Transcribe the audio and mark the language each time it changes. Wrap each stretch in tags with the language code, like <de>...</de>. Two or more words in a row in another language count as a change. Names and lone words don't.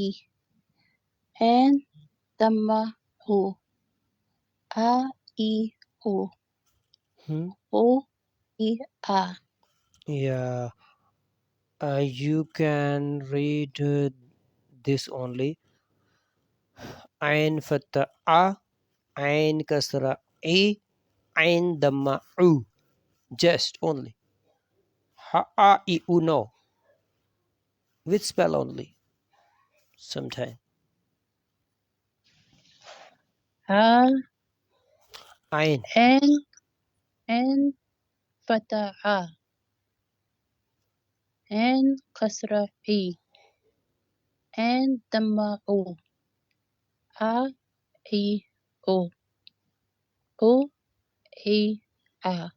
<ar>An dhamma u, a e u, u e a.</ar> <en>Yeah, you can read this only.</en> <ar>Ain fatha a, ain kasra e, ain dhamma u.</ar> <en>Just only. Ha a e u, no. With spell only. Sometime. Ha. Ain.</en> <ar>An fatha a. An kasra e. An dhamma u, a e u, u e a.</ar>